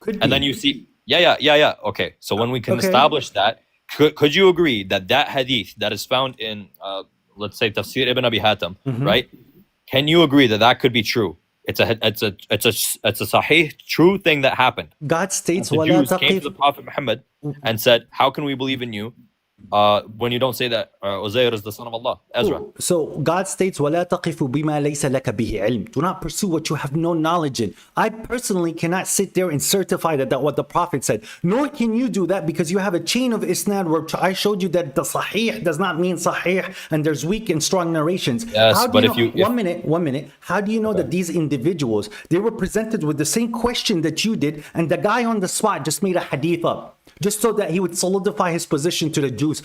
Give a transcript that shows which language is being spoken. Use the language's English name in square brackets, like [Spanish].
[English] And then you see, okay. So when we can establish that, could you agree that hadith that is found in let's say Tafsir Ibn Abi Hatim, right? Can you agree that could be true? It's a sahih, true thing that happened. God states, the Jews came to the Prophet Muhammad and said, how can we believe in you when you don't say that Uzair is the son of Allah? Ezra. So God states, [Arabic] وَلَا تَقِفُ بِمَا لَيْسَ لَكَ بِهِ عِلْم. [English] Do not pursue what you have no knowledge in. I personally cannot sit there and certify that what the Prophet said. Nor can you do that, because you have a chain of isnad where I showed you that the sahih does not mean sahih and there's weak and strong narrations. Yes, but if you... 1 minute. How do you know that these individuals, they were presented with the same question that you did, and the guy on the spot just made a hadith up, just so that he would solidify his position to the Jews?